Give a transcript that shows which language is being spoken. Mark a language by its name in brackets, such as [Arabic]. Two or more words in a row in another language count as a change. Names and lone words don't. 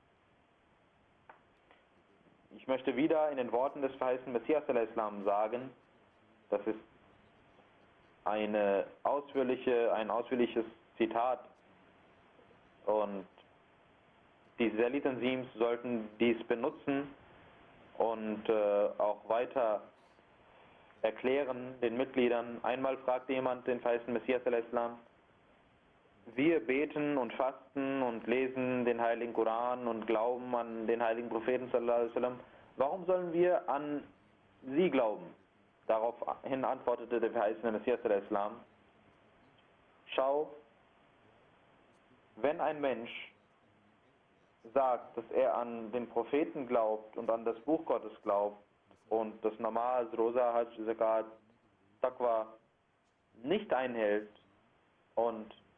[German] Ich möchte wieder in den Worten des verheißenen Messias al-Islam sagen, das ist ein ausführliches Zitat, und die Salih-Tanzims sollten dies benutzen und auch weiter erklären den Mitgliedern. Einmal fragte jemand den verheißenen Messias al-Islam: Wir beten und fasten und lesen den heiligen Koran und glauben an den heiligen Propheten [Arabic] sallallahu alaihi wasallam. [German] Warum sollen wir an sie glauben? Daraufhin antwortete der verheißene Messias al-Islam: Schau, wenn ein Mensch sagt, dass er an den Propheten glaubt und an das Buch Gottes glaubt und das Namaz, Rosa, Hajj, Zakat, Taqwa nicht einhält und